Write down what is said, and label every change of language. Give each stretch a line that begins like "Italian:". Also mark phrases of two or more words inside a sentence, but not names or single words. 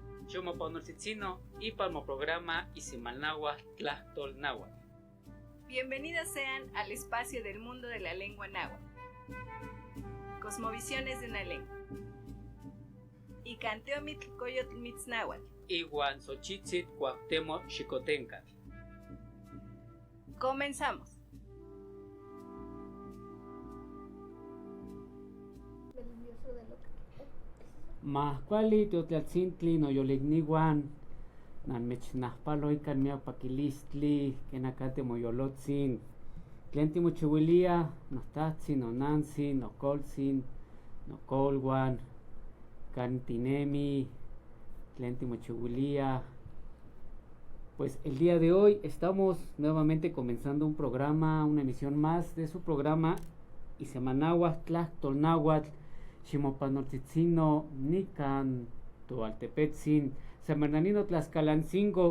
Nahuatl languages: Xomoponorcitzino y Palmo Programa Isimalnáhuatl Tlahtolnáhuatl.
Spanish: Bienvenidos sean al espacio del mundo de la lengua náhuatl. Cosmovisiones de una lengua.
Nahuatl languages: Icanteomitl Coyotl Mitznahuatl. Iguan Xochitzit Cuauhtémoc Xicotencatl.
Spanish: Comenzamos.
Nahuatl languages: Mahkuali teotlatzintli noyolikniuan nanmechnahpaloikan miakpakilistli kenakate moyolotzin tlen timochiuilia nohtahtzin nonantzin nokoltzin nokolwan kan tinemi tlen timochiuilia.
Spanish: Pues el día de hoy estamos nuevamente comenzando un programa, una emisión más de su programa Isimalnáhuatl Tlahtolnáhuatl
Nahuatl languages: Ximopanortzitzino Nican Toaltepetzin
Spanish: San Bernardino Tlaxcalancingo.